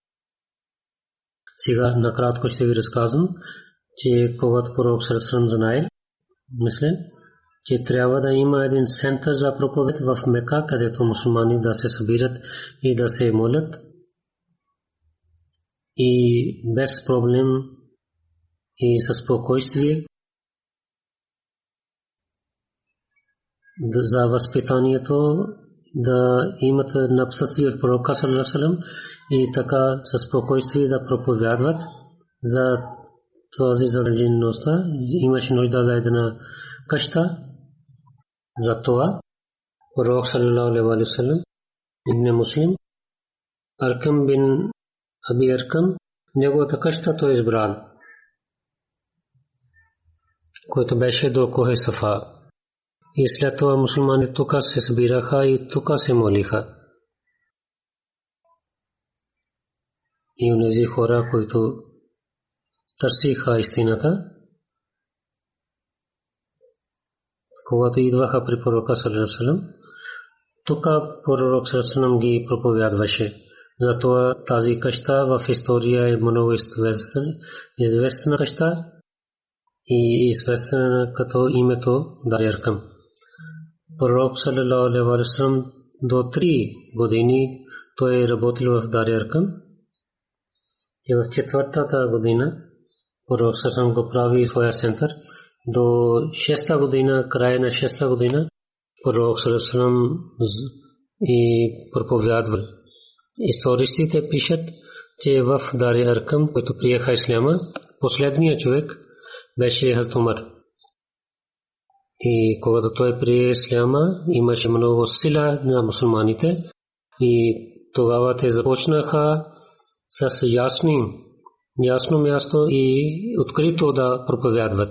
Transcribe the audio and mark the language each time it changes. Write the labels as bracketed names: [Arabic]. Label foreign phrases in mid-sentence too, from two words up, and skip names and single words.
[Bulgarian] Сега накратко ще ви разказвам, че когато пророк също знае, мисля, че трябва да има един център за проповед в Мека, където мусулмани да се събират и да се молят и без проблем и със спокойствие за възпитанието да имат напътствие от пророка [Arabic] صلى الله عليه وسلم [Bulgarian] и така със спокойствие да проповядват за този задължеността. Имаше нужда за една къща. За това пророк [Arabic] صلى الله عليه وسلم [Bulgarian] Ибн Муслим Аркам бин Аби Аркам неговата къща той избрал, който беше до Кохе Сафа. И след това мусулмани тук се събираха и тук се молиха. И онези хора, които търсиха истината, когато идваха при пророка [Arabic] صلى الله عليه وسلم, [Bulgarian] тук пророк [Arabic] صلى الله عليه وسلم [Bulgarian] ги проповядваше. Затова тази къща в история е много известна къща и известна като името Дария Аркам. Пророк [Arabic] صلى الله عليه وسلم [Bulgarian] до 3 години той работил в Дария Аркам. И в 4-та година пророк [Arabic] صلى الله عليه وسلم [Bulgarian] го прави своя център. До 6-та година, края на 6-та година, пророк [Arabic] صلى الله عليه وسلم [Bulgarian] и проповядвал. Историците пишат, че в Дария Аркам, който приеха исляма, последният човек беше Хазрат Умар. И когато той прие исляма, имаше много сила на мусулманите и тогава те започнаха с ясно място и открито да проповядват.